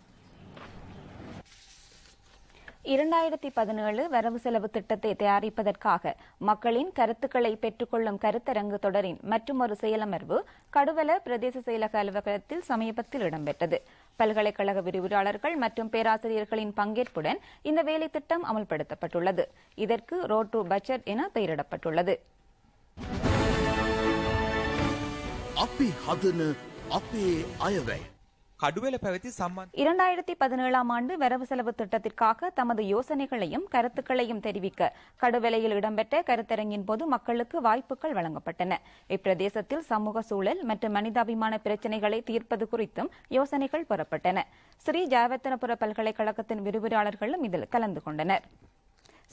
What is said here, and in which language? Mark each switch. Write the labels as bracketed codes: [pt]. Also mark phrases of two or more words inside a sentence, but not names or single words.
[ta] 2017 வரவு செலவு திட்டத்தை தயாரிப்பதற்காக மக்களின் கருத்துக்களை பெற்றுக்கொள்ளும் கருத்தரங்கு தொடரின் மற்றுமொரு செயலமர்வு கடுவல பிரதேச செயலக அலுவலகத்தில் சமீபத்தில் இடம்பெற்றது. பல்கலைக்கழக விரிவுரையாளர்கள் மற்றும் பேராசிரியர்களின் பங்கேற்புடன் இந்த வேலை திட்டம் அமல்படுத்தப்பட்டுள்ளது. இதற்கு ரோட் டு பட்ஜெட் என பெயரிடப்பட்டுள்ளது. [si] කඩුවෙල පැවති සම්බන්ධ [ta] 2017 ஆண்டு வரவு செலவு திட்டத்திற்காக தமது யோசனைகளையும் கருத்துக்களையும் தெரிவிக்க கடுவலையில் இடம்பெற்ற கருத்தரங்கின் போது மக்களுக்கு வாய்ப்புகள் வழங்கப்பட்டன. இப்பிரதேசத்தில் சமூக சூழல் மற்றும் மனிதாபிமான பிரச்சினைகளை தீர்ப்பது குறித்தும் யோசனைகள் பெறப்பட்டன. ஸ்ரீ ஜெயவர்த்தனபுர பல்கலைக்கழகத்தின் விரிவுரையாளர்களும் இதில் கலந்து கொண்டனர்.